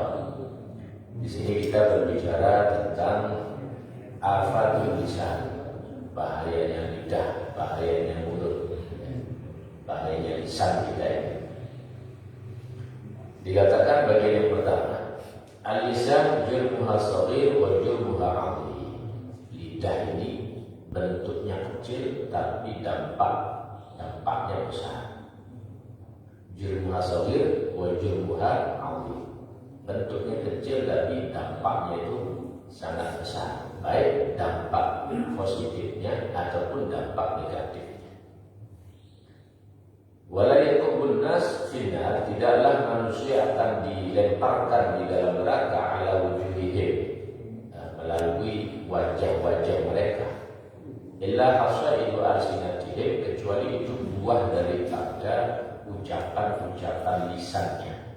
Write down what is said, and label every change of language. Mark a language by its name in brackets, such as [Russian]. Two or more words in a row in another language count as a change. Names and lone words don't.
[Indonesian] Di sini kita berbicara tentang [Arabic] آفة اللسان, [Indonesian] bahayanya lidah, bahayanya mulut, bahayanya lisan kita ini. Dikatakan bagian yang pertama, [Arabic] اللسان جرمها صغير وجرمها عظيم. [Indonesian] Lidah ini bentuknya kecil tapi dampaknya besar. [Arabic] جرمها صغير وجرمها عظيم. [Indonesian] Bentuknya kecil tapi dampaknya itu sangat besar, baik dampak positifnya ataupun dampak negatifnya. [Arabic] ولا يكب الناس في النار, [Indonesian] tidaklah manusia akan dilemparkan di dalam neraka [Arabic] على وجوههم, [Indonesian] melalui wajah-wajah mereka, [Arabic] إلا حصائد ألسنتهم, [Indonesian] kecuali itu buah daripada ucapan-ucapan lisannya.